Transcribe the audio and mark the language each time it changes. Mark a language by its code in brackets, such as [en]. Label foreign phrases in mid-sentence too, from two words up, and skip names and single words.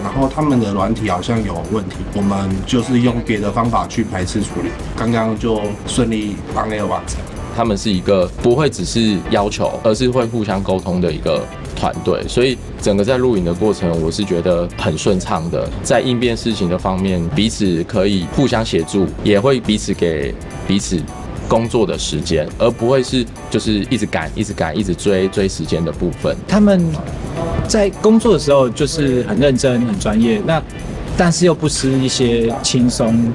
[zh] 然後他們的軟體好像有問題，我們就是用別的方法去排斥處理，剛剛就順利幫完成。他們是一個不會只是要求，而是會互相溝通的一個團隊，所以整個在錄影的過程，我是覺得很順暢的。在應變事情的方面，彼此可以互相協助，也會彼此給彼此工作的時間，而不會是就是一直趕、一直追時間的部分。他們在工作的時候就是很認真、很專業。那但是又不失一些轻松。